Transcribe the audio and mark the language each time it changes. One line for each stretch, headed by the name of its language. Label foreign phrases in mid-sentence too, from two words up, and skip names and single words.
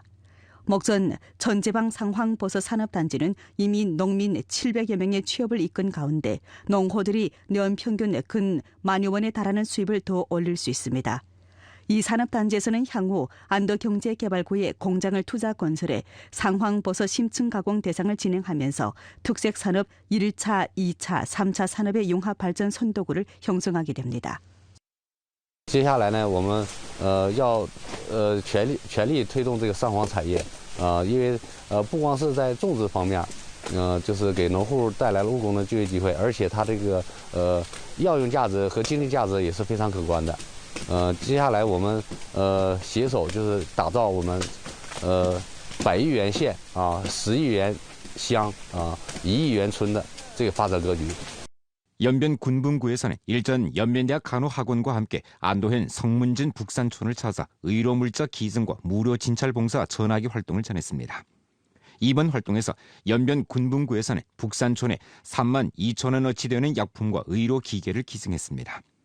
Korean: 목전 천재방 상황버섯 산업단지는 이미 농민 700여 명의 취업을 이끈 가운데 농호들이 연평균 근 10,000여 원에 달하는 수입을 더 올릴 수 있습니다. 이 산업단지에서는 향후 안도경제개발구에 공장을 투자 건설해 상황버섯 심층 가공 대상을 진행하면서 특색산업 1차, 2차, 3차 산업의 융합 발전 선도구를 형성하게 됩니다.
Chinese: 接下来呢，我们要全力推动这个上黄产业因为不光是在种植方面，就是给农户带来了务工的就业机会，而且它这个药用价值和经济价值也是非常可观的。接下来我们携手就是打造我们100亿元县10亿元乡1亿元村的这个发展格局。
Korean: 연변 군분구에서는 일전 연변대학 간호학원과 함께 안도현 성문진 북산촌을 찾아 의료물자 기증과 무료 진찰봉사 전화기 활동을 전했습니다. 이번 활동에서 연변 군분구에서는 북산촌에 3만 2천 원어치 되는 약품과 의료기계를 기증했습니다.